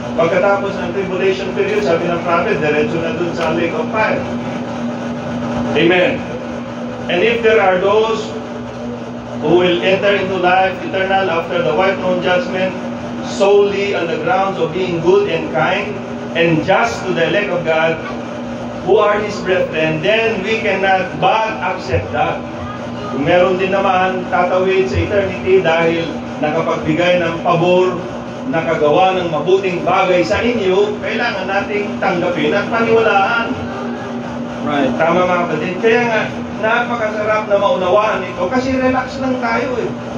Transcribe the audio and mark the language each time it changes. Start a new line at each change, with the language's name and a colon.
Filipino: Pagkatapos ng tribulation period, sabi ng prophet, diretso na dun sa lake of fire. Amen.
English: And if there are those who will enter into life eternal after the white throne judgment solely on the grounds of being good and kind and just to the elect of God who are His brethren, then we cannot but accept that.
Filipino: Kung meron din naman tatawid sa eternity dahil nakapagbigay ng pabor, nakagawa ng mabuting bagay sa inyo, kailangan nating tanggapin at paniwalaan. Right. Tama mga kapatid. Kaya nga, napakasarap na maunawaan ito kasi relax lang tayo eh.